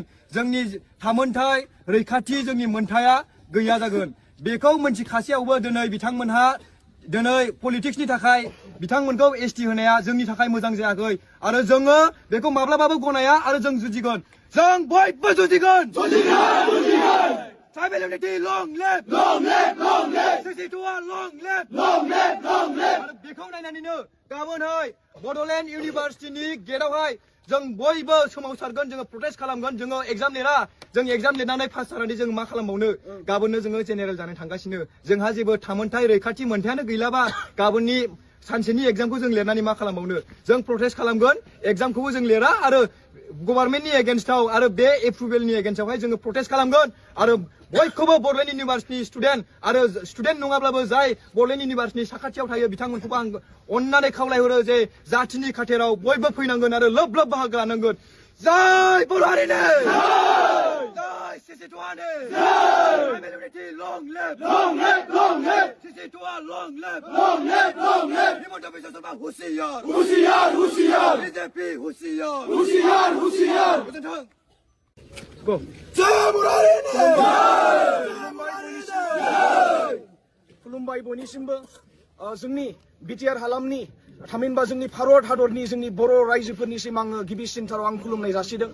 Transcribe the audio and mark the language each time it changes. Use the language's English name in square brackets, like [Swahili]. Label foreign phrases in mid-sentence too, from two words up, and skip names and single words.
[Bodo] जोंनि थामोनथाय रैखाथि जोंनि मोनथाया गैया जागोन। बेखौ मिन्थिखासेयावबो दिनै बिथांमोनहा दिनै पलिटिक्सनि थाखाय बिथांमोनखौ एसटि होनाया जोंनि थाखाय मोजां जायाखै आरो जोङो बेखौ माब्लाबाबो गनाया आरो जों जुजिगोन। जों बयबो जुजिगोन। [English] Tribal unity, long live! Long live! [Bodo] Long live! [English] 62 long live! Long live! Long live! [Bodo] आरो बेखौ नायनानैनो गाबोनहाय बड'लेण्ड इउनिभार्सिटिनि गेटआवहाय जों बयबो सोमावसारगोन, जोङो प्रटेस्ट खालामगोन। जोङो एग्जाम लिरा, जों एग्जाम लिरनानै पास जानानै जों मा खालामबावनो? गाबोननो जोङो जेनेरेल जानो थांगासिनो। जोंहा जेबो थामोनथाय रैखाथि मोनथायानो गैलाबा गाबोननि सानसेनि एग्जामखौ जों लिरनानै मा खालामबावनो? जों प्रटेस्ट खालामगोन, एग्जामखौबो जों लिरा आरो गभर्नमेन्टनि एगेन्स्टआव आरो बे एप्रुभेलनि एगेन्स्टआवहाय जोङो प्रटेस्ट खालामगोन आरो बयखौबो बड'लेण्ड इउनिभार्सिटिनि स्टुडेन्ट आरो स्टुडेन्ट नङाब्लाबो जाय बड'लेण्ड इउनिभार्सिटिनि साखाथियाव थायो बिथांमोनखौबो आं अननानै खावलायहरो जे जातिनि खाथेराव बयबो फैनांगोन आरो लोब लोब बाहागो लानांगोन। जय बर' हारिनो! जय सिसिटुआनो! [English] Tribal unity, long live! Long live! Long live! सिसिटुआ long live! Long live! Long live! [Bodo] हिमन्त बिश्व शर्मा हुसियार! हुसियार! हुसियार! बीजेपी हुसियार! हुसियार! हुसियार! गोजोन्थों। Go. जय बर' हारिनो! खुलुमबाय बयनिसिमबो जोंनि बिटिआर हालामनि थामहिनबा जोंनि भारत हादरनि जोंनि बर' रायजोफोरनिसिम आङो गिबिसिनथाराव आं खुलुमनाय जासिदों।